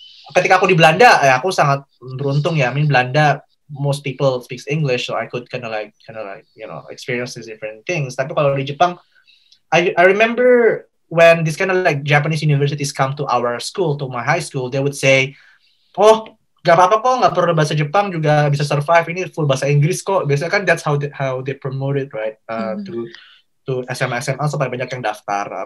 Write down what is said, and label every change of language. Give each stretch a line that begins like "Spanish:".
Indonesian: Ketika aku di Belanda, aku sangat beruntung ya.
English: Belanda, most people speaks English, so I could kind of like experience these different things.
Indonesian: Tapi kalau di Jepang,
English: I remember when this kind of like Japanese universities come to our school, to my high school, they would say,
Indonesian: oh, gak apa-apa kok, gak perlu bahasa Jepang juga bisa survive, ini full bahasa Inggris kok. Biasanya kan
English: that's how they promote it, right?
Indonesian: To SMA supaya banyak yang daftar.